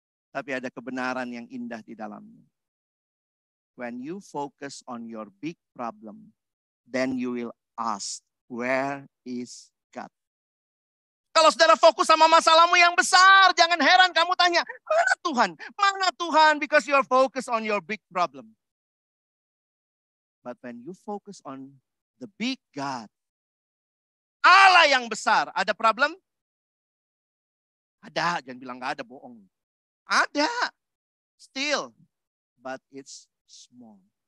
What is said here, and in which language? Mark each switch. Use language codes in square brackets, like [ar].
[id] Tapi ada kebenaran yang indah di dalamnya. [en] When you focus on your big problem, then you will ask, where is God? [id] Kalau saudara fokus sama masalahmu yang besar, jangan heran kamu tanya, mana Tuhan? Mana Tuhan? [en] Because you are focused on your big problem. But when you focus on the big God, [id] Allah yang besar, ada problem? Ada, jangan bilang gak ada, bohong. Ada, [en] still, but it's small.